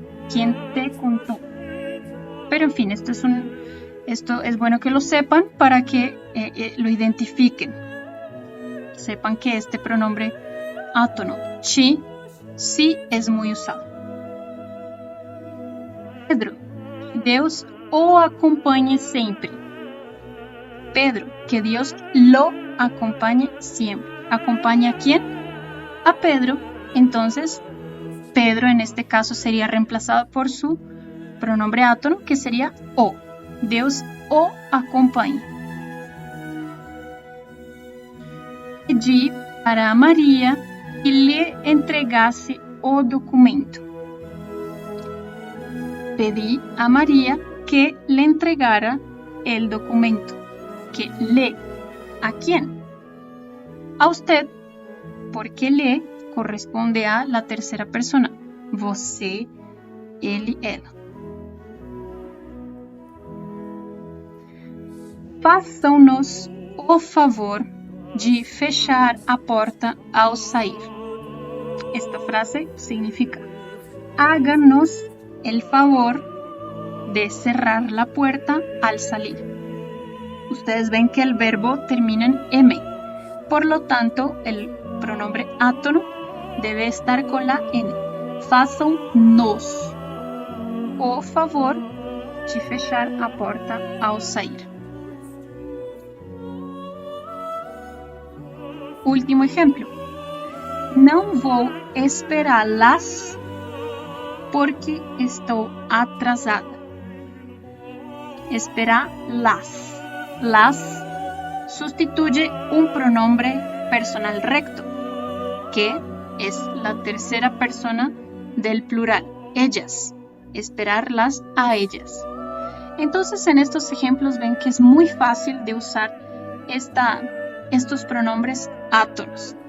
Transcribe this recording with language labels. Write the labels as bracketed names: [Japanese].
[Spanish] ¿Quién te contó? Pero en fin, esto es bueno que lo sepan para que lo identifiquen. sepan que este pronombre átono, chi, sí es muy usado. [Portuguese] Pedro, Deus o acompanhe sempre. [Spanish] Pedro, que Dios lo acompañe siempre. ¿Acompaña a quién? A Pedro. Entonces, Pedro en este caso sería reemplazado por su pronombre átono, que sería o. [Portuguese] Deus o acompanhe. Pedi para Maria que lhe entregasse o documento. [Spanish] Pedí a María que le entregara el documento. Que le, ¿a quién? A usted, porque le corresponde a la tercera persona. [Portuguese] Você, ele, ela. Façam-nos o favor de fechar a porta ao sair. [Spanish] Esta frase significa: háganos el favor de cerrar la puerta al salir. Ustedes ven que el verbo termina en M, por lo tanto el pronombre átono debe estar con la N. [Portuguese] Façam-nos o favor de fechar a porta ao sair. [Spanish] Último ejemplo. [Portuguese] Não vou esperá-las porque estou atrasada. Esperá-las. [Spanish] Las sustituye un pronombre personal recto, que es la tercera persona del plural, ellas. Esperarlas a ellas. Entonces, en estos ejemplos ven que es muy fácil de usar estos pronombres átonos.